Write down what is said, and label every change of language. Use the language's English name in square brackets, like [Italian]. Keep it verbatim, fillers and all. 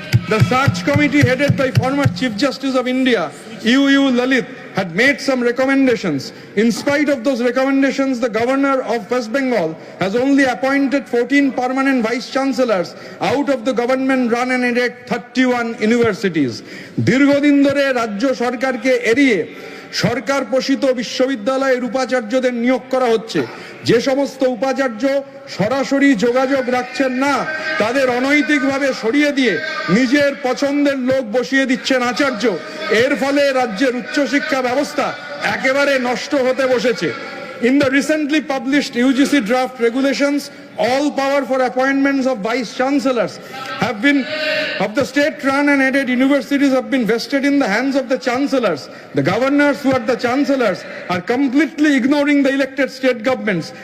[English] The search committee headed by former Chief Justice of India, U U Lalit, had made some recommendations. In spite of those recommendations, the governor of West Bengal has only appointed fourteen permanent vice-chancellors out of the government-run and aided thirty-one universities. [Bangla] দীর্ঘদিন ধরে রাজ্য সরকারকে এড়িয়ে সরকার পোষিত বিশ্ববিদ্যালয়ের উপাচার্যদের নিয়োগ করা হচ্ছে। যে সমস্ত উপাচার্য সরাসরি যোগাযোগ রাখছেন না, তাদের অনৈতিকভাবে সরিয়ে দিয়ে নিজের পছন্দের লোক বসিয়ে দিচ্ছেন আচার্য। এর ফলে রাজ্যের উচ্চশিক্ষা ব্যবস্থা একেবারে নষ্ট হতে বসেছে। [English] In the recently published U G C draft regulations, all power for appointments of vice chancellors have been of the state-run and aided universities have been vested in the hands of the chancellors. The governors who are the chancellors are completely ignoring the elected state governments.